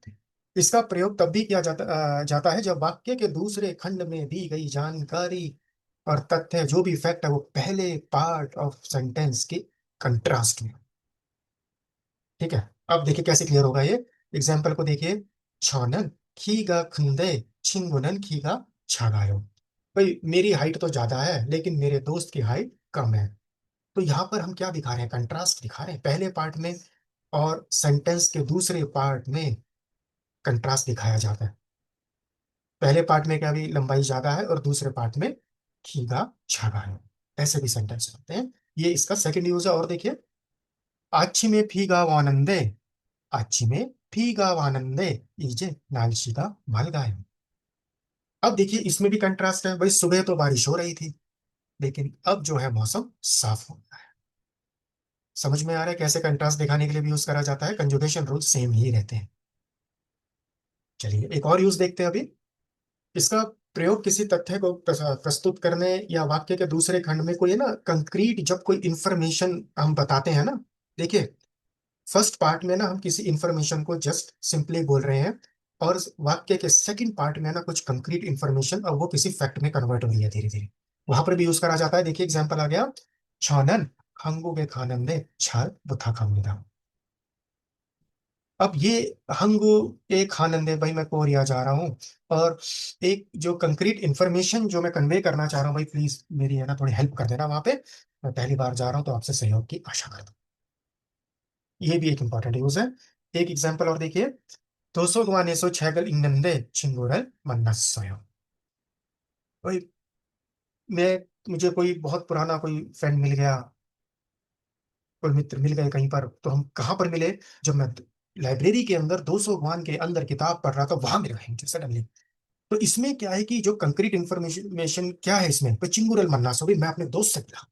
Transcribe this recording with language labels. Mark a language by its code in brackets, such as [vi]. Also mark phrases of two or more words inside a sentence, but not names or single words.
[hi] इसका प्रयोग तब भी किया जाता है जब वाक्य के दूसरे खंड में दी गई जानकारी और तथ्य, जो भी फैक्ट है, वो पहले [en] part of sentence [hi] के कंट्रास्ट में। ठीक है, अब देखिए कैसे क्लियर होगा ये। एग्जाम्पल को देखिए, [ko] 저는 키가 큰데 친구는 키가 작아요। [hi] भाई मेरी हाइट तो ज्यादा है लेकिन मेरे दोस्त की हाइट कम है। तो यहाँ पर हम क्या दिखा रहे हैं? कंट्रास्ट दिखा रहे हैं, पहले पार्ट में और सेंटेंस के दूसरे पार्ट में कंट्रास्ट दिखाया जाता है। पहले पार्ट में क्या भी लंबाई ज्यादा है और दूसरे पार्ट में [ko] 키가 작아 [hi] है। ऐसे भी सेंटेंस होते हैं। ये इसका [en] second use [hi] है। और देखिए, [ko] 아침에 비가 왔는데, 아침에 비가 왔는데 이제 날씨가 맑아요। [hi] अब देखिए इसमें भी कंट्रास्ट है, भाई सुबह तो बारिश हो रही थी लेकिन अब जो है मौसम साफ हो गया है। समझ में आ रहा है कैसे कंट्रास्ट दिखाने के लिए भी यूज करा जाता है? [en] conjugation rule [hi] सेम ही रहते हैं। चलिए एक और यूज देखते हैं अभी। इसका प्रयोग किसी तथ्य को प्रस्तुत करने या वाक्य के दूसरे खंड में कोई है ना कंक्रीट, जब कोई इंफॉर्मेशन हम बताते हैं ना। देखिए [en] first part [hi] में ना हम किसी इंफॉर्मेशन को [en] just simply [hi] बोल रहे हैं, और वाक्य के [en] second part [hi] में ना कुछ [en] concrete information, [hi] और वो किसी फैक्ट में कन्वर्ट हो रही है धीरे धीरे, वहां पर भी यूज करा जाता है। देखिए एग्जाम्पल आ गया, [ko] 저는 한국에 가는데 잘 부탁합니다। [hi] अब ये [ko] 한국에 가는데 [hi] भाई, मैं कोरिया जा रहा हूँ, और एक जो [en] concrete information [hi] जो मैं कन्वे करना चाह रहा हूँ भाई, प्लीज मेरी है ना थोड़ी हेल्प कर देना वहां पे। मैं पहली बार जा रहा हूँ तो आपसे सहयोग की आशा करता हूँ। ये भी एक [en] important use [hi] है। एक एग्जाम्पल और देखिए। [ko] 도서관에서 책을 읽는데 친구를 만났어요। [hi] भाई मैं मुझे कोई बहुत पुराना कोई फ्रेंड मिल गया, कोई मित्र मिल गए कहीं पर, तो हम कहाँ पर मिले? जब मैं लाइब्रेरी के अंदर 200 के अंदर किताब पढ़ रहा था, वहां मिल गए मुझे सडनली। तो इसमें क्या है कि जो [en] concrete information [hi] क्या है इसमें, तो [ko] 친구를 만나서 [hi] भी मैं अपने दोस्त से मिला।